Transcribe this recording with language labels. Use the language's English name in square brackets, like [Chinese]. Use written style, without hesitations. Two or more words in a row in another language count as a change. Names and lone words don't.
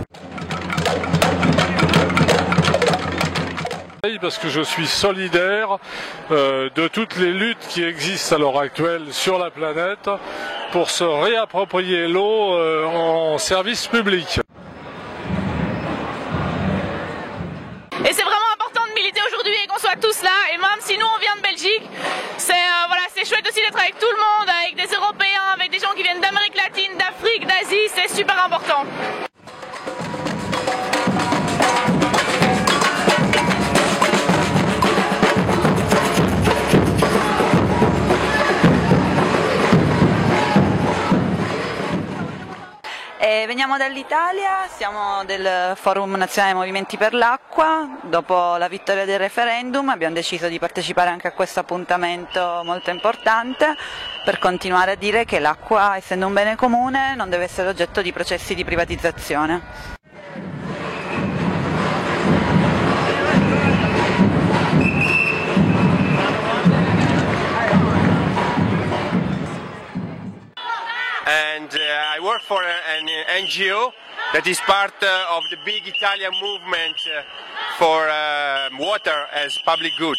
[French] Parce que je suis solidaire de toutes les luttes qui existent à l'heure actuelle sur la planète pour se réapproprier l'eau en service public. Et c'est vraiment important de militer aujourd'hui et qu'on soit tous là. Et même si nous on vient de Belgique, c'est chouette aussi d'être avec tout le monde, avec des Européens, avec des gens qui viennent d'Amérique latine, d'Afrique, d'Asie, c'est super important. [Italian] Veniamo dall'Italia, siamo del Forum Nazionale Movimenti per l'Acqua. Dopo la vittoria del referendum abbiamo deciso di partecipare anche a questo appuntamento molto importante per continuare a dire che l'acqua, essendo un bene comune, non deve essere oggetto di processi di privatizzazione. [English] And I work for an NGO that is part of the big Italian movement for water as public good.